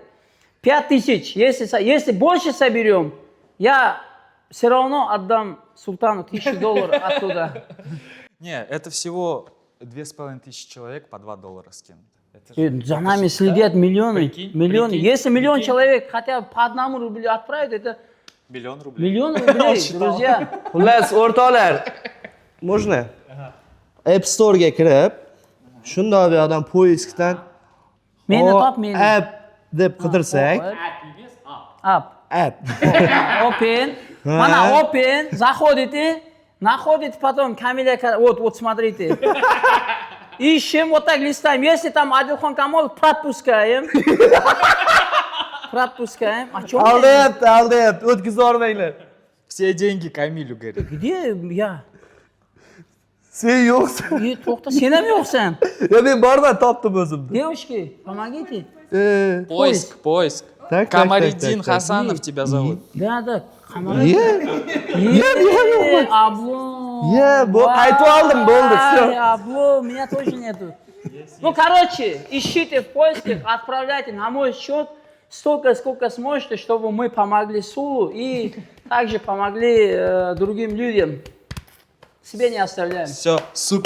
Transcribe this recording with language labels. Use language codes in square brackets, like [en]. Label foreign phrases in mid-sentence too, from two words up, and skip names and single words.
[ru] 5000, если больше соберем, я все равно отдам султану $1000 оттуда. Не, это всего 2500 человек по $2 скинут. За нами следят миллионы. Прикинь. Если миллион человек хотя бы по $1 отправит, это $1 000 000. миллион рублей, друзья. [uz] xullas o'rtoqlar, можно? App Store'ga kirib, shunday bir odam poiskdan Meni top, meni. app deb qidirsak, App. app. Open. Mana open. [ru] Заходите. Находите потом Камиля. Вот смотрите. Ищем, вот так листаем. Если там Адилхон Камолов, пропускаем. Пропускаем. А что? [uz] Aldayapti, o'tkazib yubormanglar. [ru] Все деньги Камилю, говорит. Где я? [uz] Sen yo'qsan. To'xta, sen ham yo'qsan. Ya men borman, topdim o'zimni. [ru] Девушки, помогите. Поиск. Так, Камариддин так, так. Хасанов тебя зовут. Да, Абло. [uz] Qaytib oldim, bo'ldi, [ru] всё. Абло, меня тоже нету. Ну, короче, ищите в поисках, отправляйте на мой счет столько, сколько сможете, чтобы мы помогли Сулу и также помогли другим людям. Себе не оставляем. Все, супер.